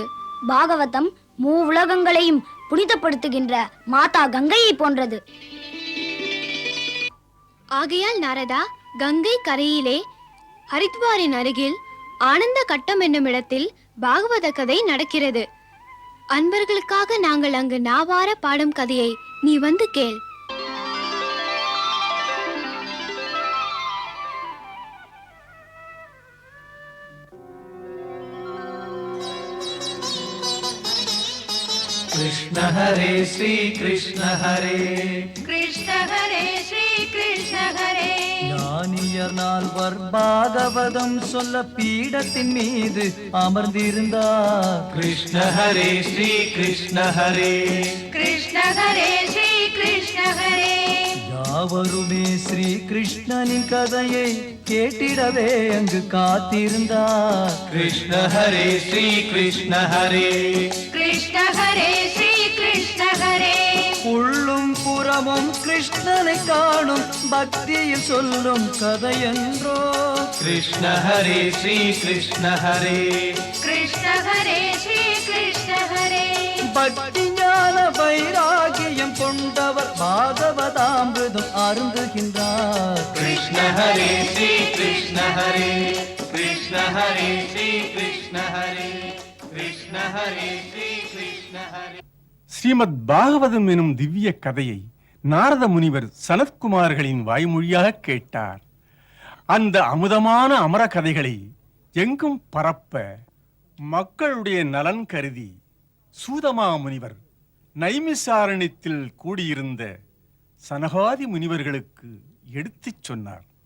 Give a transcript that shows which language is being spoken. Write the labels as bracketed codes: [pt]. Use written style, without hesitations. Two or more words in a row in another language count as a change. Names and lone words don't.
[ta] பாகவதம் மூவுலகங்களையும் புனிதப்படுத்துகின்ற மாதா கங்கையை போன்றது. ஆகையால் நாரதா, கங்கை கரையிலே ஹரித்வாரின் அருகில் ஆனந்த கட்டம் என்னும் இடத்தில் பாகவத கதை நடக்கிறது. அன்பர்களுக்காக நாங்கள் அங்கு நாவார பாடும் கதையை நீ வந்து கேள். [sa] कृष्ण हरे श्री कृष्ण हरे कृष्ण हरे श्री कृष्ण हरे. [ta] ஞானியர் நால்வர் பாகவதம் சொல்ல பீடத்தின் மீது அமர்ந்திருந்தார். [sa] कृष्ण हरे श्री कृष्ण हरे कृष्ण हरे श्री कृष्ण हरे. [ta] யாவருமே ஸ்ரீ கிருஷ்ணனின் கதையை கேட்டிடவே அங்கு காத்திருந்தார். [sa] कृष्ण हरे श्री कृष्ण हरे कृष्ण हरे श्री कृष्ण हरे. [ta] உள்ளும் புறமும் கிருஷ்ணனை காணும் பக்தியில் சொல்லும் கதையென்றோ. [sa] कृष्ण हरे श्री कृष्ण हरे कृष्ण हरे श्री कृष्ण हरे. [ta] பக்தி ஞான வைராகியம் கொண்டவர் பாகவதாமிருதம் அருந்துகின்றார். [sa] कृष्ण हरे श्री कृष्ण हरे कृष्ण हरे श्री कृष्ण हरे कृष्ण हरे श्री कृष्ण हरे. [ta] ஸ்ரீமத் பாகவதம் எனும் திவ்ய கதையை நாரத முனிவர் சனத்குமார்களின் வாய்மொழியாக கேட்டார். அந்த அமுதமான அமர கதைகளை எங்கும் பரப்ப மக்களுடைய நலன் கருதி சூதமா முனிவர் நைமிசாரண்யத்தில் கூடியிருந்த சனகாதி முனிவர்களுக்கு எடுத்துச் சொன்னார்.